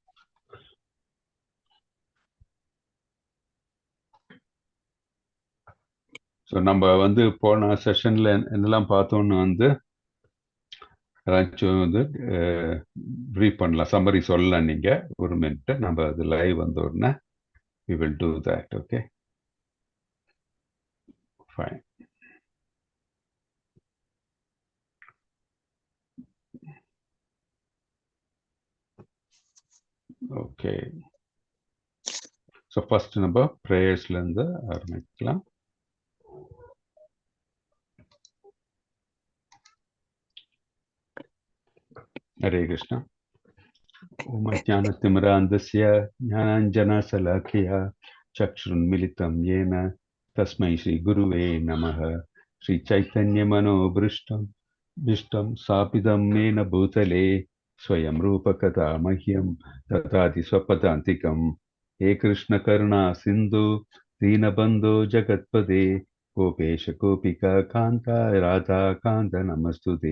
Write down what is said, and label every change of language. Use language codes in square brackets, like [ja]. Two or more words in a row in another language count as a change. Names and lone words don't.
[ta] ஸோ நம்ம வந்து போன செஷன்ல என்னெல்லாம் பார்த்தோம்னு வந்து ஏதாச்சும் வந்து ப்ரீஃப் பண்ணலாம், சம்மரி சொல்லலாம். நீங்க ஒரு மினிட், நம்ம அது லைவ் வந்த உடனே [en] we will do that. Okay, fine. Okay, so first [ta] நம்ம ப்ரேயர்ஸ்ல இருந்து ஆரம்பிக்கலாம். ஹரே கிருஷ்ணா. [sa] ओम् अज्ञानतिमिरान्धस्य ज्ञानाञ्जनशलाकया चक्षुरुन्मीलितम् येन तस्मै श्रीगुरुवे नमः. श्रीचैतन्यमनोभृष्टं विष्टं स्थापितं येन भूतले स्वयं रूपकथा मह्यं ददाति स्वपदान्तिकं. हे कृष्णकरुणा सिन्धु दीनबन्धो जगत्पदे गोपेश गोपिका कान्ता राधा कान्त नमस्तुते.